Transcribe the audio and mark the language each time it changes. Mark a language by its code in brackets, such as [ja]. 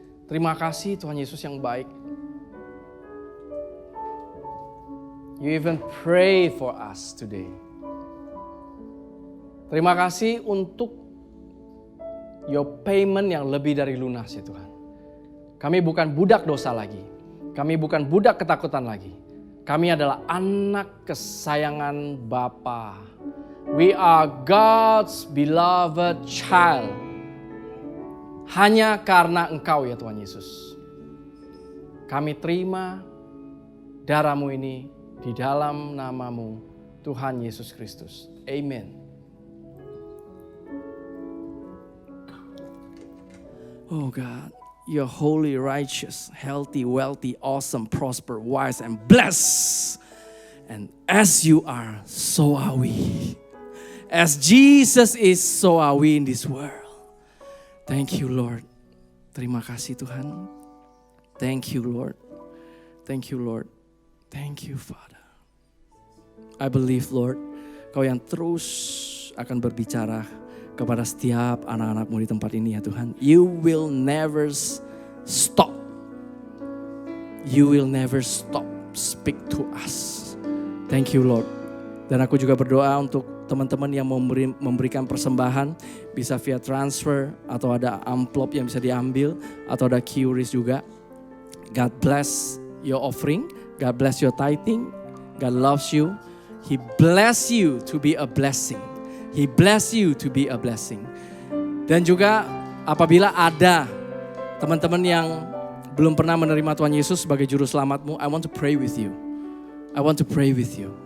[id] Terima kasih Tuhan Yesus yang baik. [en] You even pray for us today. [id] Terima kasih untuk [en] your payment [id] yang lebih dari lunas ya Tuhan. Kami bukan budak dosa lagi. Kami bukan budak ketakutan lagi. Kami adalah anak kesayangan Bapa. [en] We are God's beloved child. [id] Hanya karena Engkau ya Tuhan Yesus. Kami terima darah-Mu ini di dalam nama-Mu Tuhan Yesus Kristus. Amen. [en] Oh God, You're holy, righteous, healthy, wealthy, awesome, prosper, wise, and blessed. And as you are, so are we. As Jesus is, so are we in this world. Thank you, Lord. [id] Terima kasih Tuhan. [en] Thank you, Lord. Thank you, Lord. Thank you, Father. I believe, Lord, [id] Kau yang terus akan berbicara kepada setiap anak-anakmu di tempat ini ya Tuhan. [en] You will never stop. You will never stop speak to us. Thank you Lord. [id] Dan aku juga berdoa untuk teman-teman yang memberikan persembahan. Bisa via transfer atau ada amplop yang bisa diambil. Atau ada QRIS juga. [en] God bless your offering. God bless your tithing. God loves you. He bless you to be a blessing. He bless you to be a blessing. [id] Dan juga apabila ada teman-teman yang belum pernah menerima Tuhan Yesus sebagai juru selamatmu, [en] I want to pray with you. [id] I want to pray with you.